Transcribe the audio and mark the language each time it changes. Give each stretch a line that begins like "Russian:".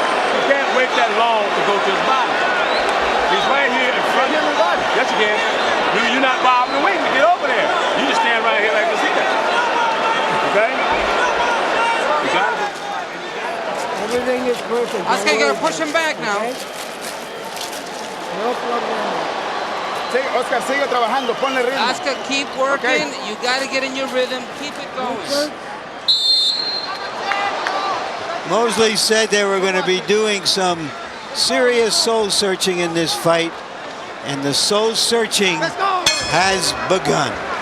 English: You can't wait that long to go to his body. He's right here in front of your body. Yes, you can. You're not bobbing the wing to get over there. You just stand right here like this here. Okay? You got it. Everything is perfect. Oscar, you gotta push him back now. No problem.
Spanish: Oscar, sigue trabajando, ponle ritmo.
English: Oscar, keep working. You gotta get in your rhythm. Keep it going. Mosley said they were going to be doing some serious soul searching in this fight, and the soul searching has begun.